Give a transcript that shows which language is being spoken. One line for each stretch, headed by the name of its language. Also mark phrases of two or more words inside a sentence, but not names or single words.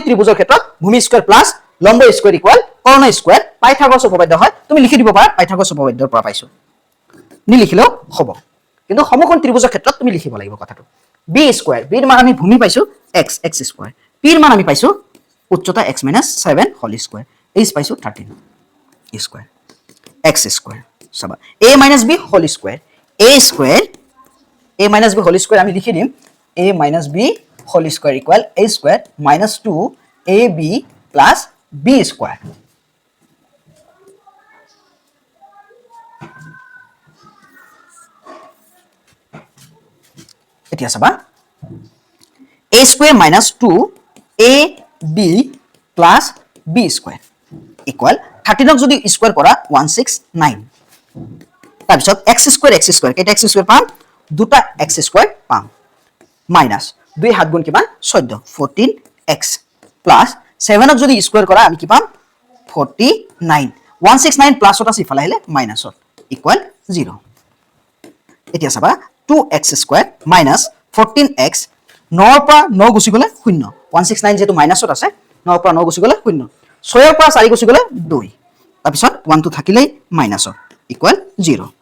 Assamese: ত্ৰিভুজৰ ক্ষেত্ৰত ভূমি
English: square plus
Assamese: লম্ব
English: square equal
Assamese: কৰ্ণ স্কয়াৰ পাইথাগোৰাছ উপপাদ্য হয় তুমি লিখি দিব পাৰা পাইথাগোৰাছ উপপাদ্যৰ পৰা পাইছো নিলিখিলেও হ'ব কিন্তু সমকোণী ত্ৰিভুজৰ ক্ষেত্ৰত তুমি লিখিব লাগিব কথাটো
English: b square
Assamese: b ৰ মান আমি ভূমি পাইছো
English: x square
Assamese: p ৰ মান আমি পাইছো উচ্চতা x - 7
English: whole square
Assamese: h পাইছো 13
English: square x square
Assamese: চাবা
English: a minus b whole square a square a minus b whole square
Assamese: আমি লিখি দিম
English: a minus b whole square equal a square minus 2ab plus b square
Assamese: এতিয়া চাবা
English: a square minus 2ab plus b square equal 13
Assamese: ক যদি স্কয়ার কৰা 169 তাৰপিছত
English: x square
Assamese: কেটা x square পাম দুটা
English: x square
Assamese: পাম মাইনাস 2 হাত গুণ কিমান 14 14x প্লাস 7 ক যদি স্কয়ার কৰা আমি কি পাম 49 169 প্লাস ওটা সিফালে আহিলে মাইনাসত ইকুয়াল 0 এতিয়া চাবা
English: 2x square minus 14x
Assamese: 9 পৰা 9 গুছি গলে 0 169 যেটো মাইনাসত আছে 9 পৰা 9 গুছি গলে 0 6 পৰা 4 গুছি গলে 2 তাৰপিছত 1 টো থাকিলে মাইনাসত ইকুয়াল 0